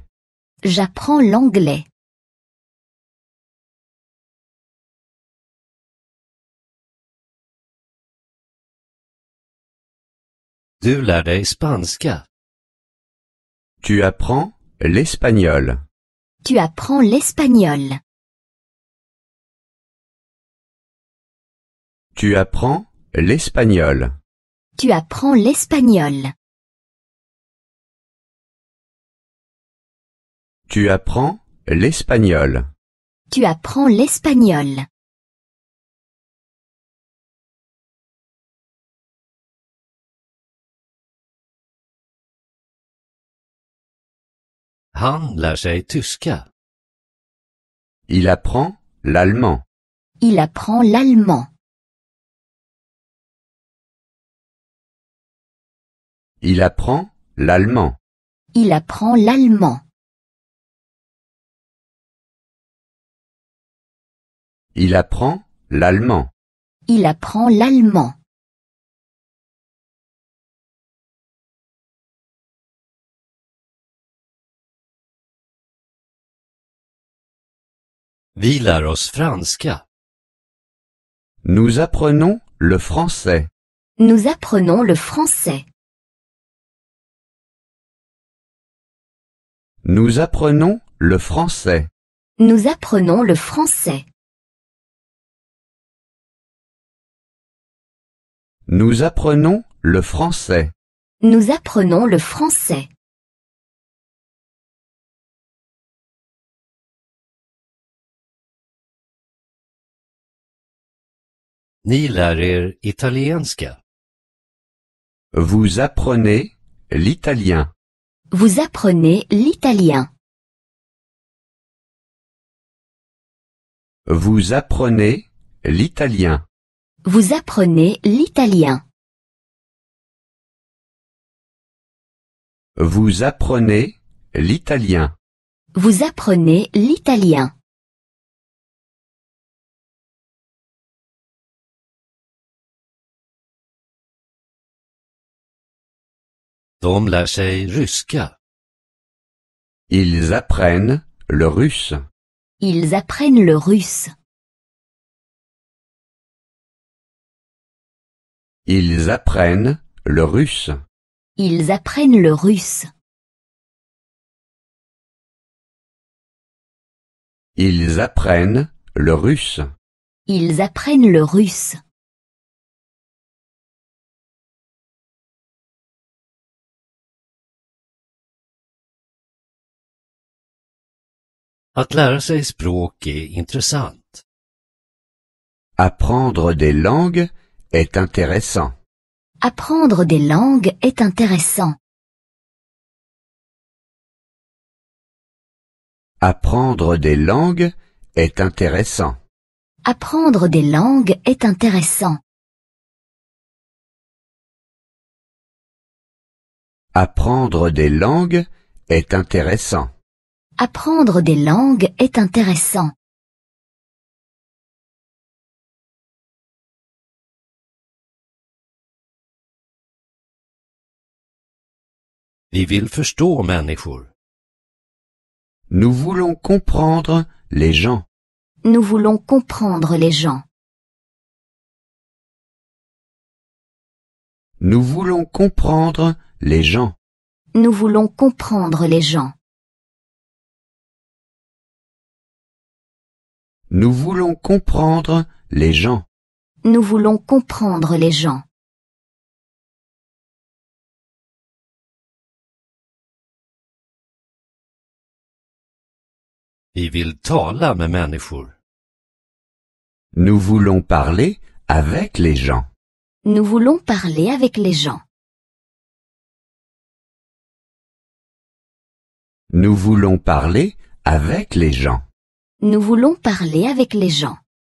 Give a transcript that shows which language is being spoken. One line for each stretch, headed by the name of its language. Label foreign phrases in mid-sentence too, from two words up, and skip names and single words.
French: J'apprends l'anglais.
Swedish: Du lär dig spanska.
French: Tu apprends l'espagnol. Tu apprends l'espagnol. Tu apprends l'espagnol. Tu apprends l'espagnol. Tu apprends l'espagnol. Tu apprends l'espagnol.
Swedish: Han lär sig tyska.
French: Il apprend l'allemand. Il apprend l'allemand. Il apprend l'allemand. Il apprend l'allemand. Il apprend l'allemand. Il apprend l'allemand.
Swedish: Vi lär oss franska.
French: Nous apprenons le français. Nous apprenons le français. Nous apprenons le français. Nous apprenons le français. Nous apprenons le français. Nous apprenons le français.
Swedish: Ni lär er italienska.
French: Vous apprenez l'italien. Vous apprenez l'italien. Vous apprenez l'italien. Vous apprenez l'italien. Vous apprenez l'italien. Vous apprenez l'italien.
Swedish: De lär sig ryska.
French: Ils apprennent le russe. Ils apprennent le russe. Ils apprennent le russe. Ils apprennent le russe. Ils apprennent le russe. Ils apprennent le russe.
Swedish: Att lära sig språk är intressant.
French: Apprendre des langues est intéressant. Apprendre des langues est intéressant. Apprendre des langues est intéressant. Apprendre des langues est intéressant. Apprendre des langues est intéressant. Apprendre des langues est intéressant.
Swedish: Vi vill förstå människor.
French: Nous voulons comprendre les gens. Nous voulons comprendre les gens. Nous voulons comprendre les gens. Nous voulons comprendre les gens. Nous voulons comprendre les gens. Nous voulons comprendre les gens.
Swedish: Vi vill tala med människor.
French: Nous voulons parler avec les gens. Nous voulons parler avec les gens. Nous voulons parler avec les gens. Nous voulons parler avec les gens.